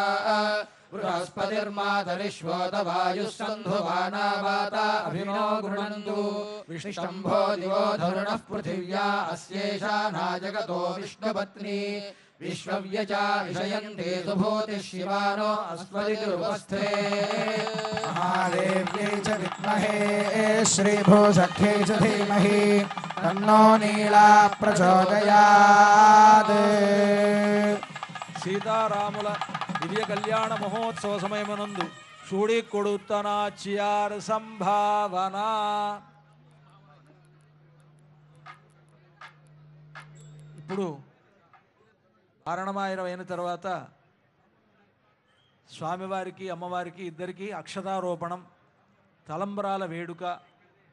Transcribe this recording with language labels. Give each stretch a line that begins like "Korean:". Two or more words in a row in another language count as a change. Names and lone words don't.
Sanskrit: बृहस्पतिर्मातरिश्वोत वायुस्सन्धुवाना वाता अभिनो गृणन्तु विष्णम्भो दिवो धरुणः पृथिव्या अस्येषा नाजगतो विष्णुपत्नी विश्वव्यचा विषयन्ते सुभूतिः शिवानो अस्मदिरुपस्थे महादेव्यै च विद्महे श्रीभूसख्यै च धीमहि तन्नो नीला प्रचोदयात्
Telugu: సీతారాముల దివ్య కళ్యాణ మహోత్సవ సమయమునందు చూడి కొడుతనాచియార్ సంభావన. ఇప్పుడు పారణమాయనం అయిన తర్వాత స్వామివారికి అమ్మవారికి ఇద్దరికీ అక్షతారోపణం, తలంబ్రాల వేడుక.